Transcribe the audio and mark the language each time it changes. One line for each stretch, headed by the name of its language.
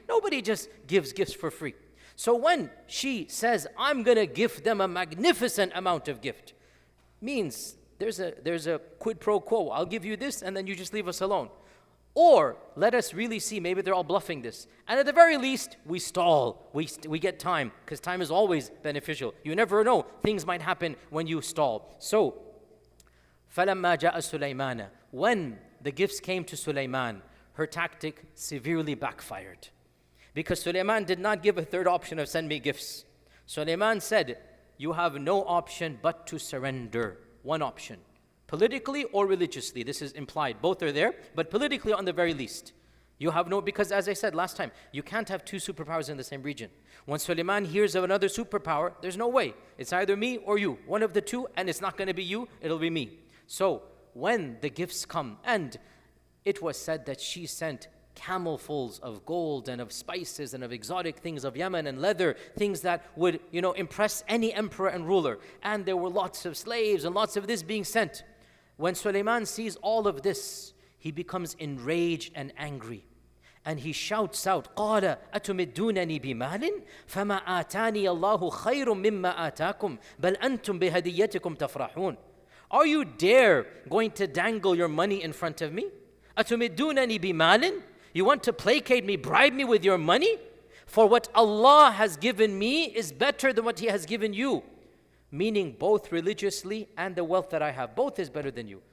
English: Nobody just gives gifts for free. So when she says, I'm going to give them a magnificent amount of gift, means there's a quid pro quo. I'll give you this and then you just leave us alone. Or let us really see, maybe they're all bluffing this. And at the very least, we stall. We get time, because time is always beneficial. You never know. Things might happen when you stall.
Arabic: So, فَلَمَّا جَاءَ سُلَيْمَانَ.
English: When the gifts came to Sulaiman, her tactic severely backfired. Because Sulaiman did not give a third option of send me gifts. Sulaiman said, you have no option but to surrender. One option. Politically or religiously, this is implied. Both are there, but politically on the very least. You have no, because as I said last time, you can't have two superpowers in the same region. When Sulaiman hears of another superpower, there's no way. It's either me or you. One of the two, and it's not going to be you, it'll be me. So when the gifts come, and it was said that she sent camelfuls of gold and of spices and of exotic things of Yemen and leather, things that would, impress any emperor and ruler. And there were lots of slaves and lots of this being sent. When Sulaiman sees all of this, he becomes enraged and angry. And he shouts out,
Arabic: قَالَ أَتُمِدُّونَنِي بِمَالٍ فَمَا آتَانِيَ اللَّهُ خَيْرٌ مِمَّا آتَاكُمْ بَلْ أَنْتُمْ بِهَدِيَّتِكُمْ تَفْرَحُونَ.
English: Are you dare going to dangle your money in front of me?
Arabic: أَتُمِدُّونَنِي بِمَالٍ?
English: You want to placate me, bribe me with your money? For what Allah has given me is better than what He has given you. Meaning both religiously and the wealth that I have. Both is better than you.